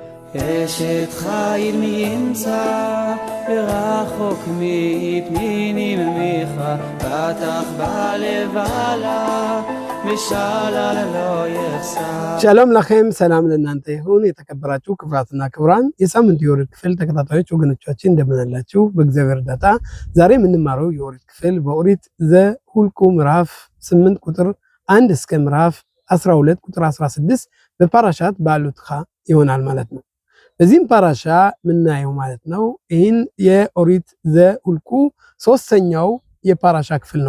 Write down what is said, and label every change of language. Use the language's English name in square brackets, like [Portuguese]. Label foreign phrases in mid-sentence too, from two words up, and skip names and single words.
[Hebrew] אשת חיל מימצא ורחוק מפנינים ממך פתח בלבלה ושלל לא יחסר שלום לכם [Amharic] ሰላም ለእናንተ ይሁን የተከበራችሁ ክብራትና ክብራን የሳምንቱ የኦሪት ክፍል ተከታታዮች ወገኖቻችን እንደምን አላችሁ በእግዚአብሔር እርዳታ ዛሬ የምንማረው የኦሪት ክፍል በኦሪት ዘኍልቍ ምዕራፍ 8 ቁጥር 1 እስከ ምዕራፍ 12 ቁጥር 16 በፓራሻት በአሎትኻ ይሆናል ማለት ነው። በዚህም ፓራሻ ምናየው ማለት ነው ይህን የኦሪት ዘኍልቍ ሶስተኛው የፓራሻ ክፍል